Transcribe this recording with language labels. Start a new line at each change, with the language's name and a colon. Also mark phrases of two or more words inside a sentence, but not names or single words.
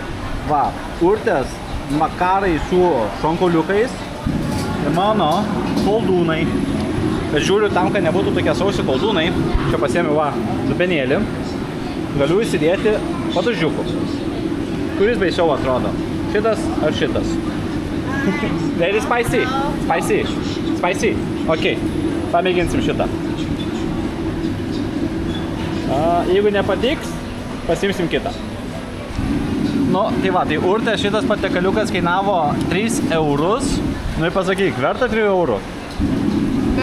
Lithuanian: Va, Urtės makarai su šonkauliukais ir mano koldūnai. Bet žiūriu, tam, kad nebūtų tokie sausi koldūnai, čia pasiėmiau va, dubenėlį, galiu įsidėti padažiukų. Kuris baisiau atrodo? Šitas ar šitas?
English: Very spicy. Spicy. Spicy. Ok.
Lithuanian: Pamėginsim šitą. Jeigu nepatiks, pasimsim kitą. Nu, tai va, tai Urte šitas patekaliukas kainavo 3 eurus. Nu ir pasakyk, verta 3 eurų?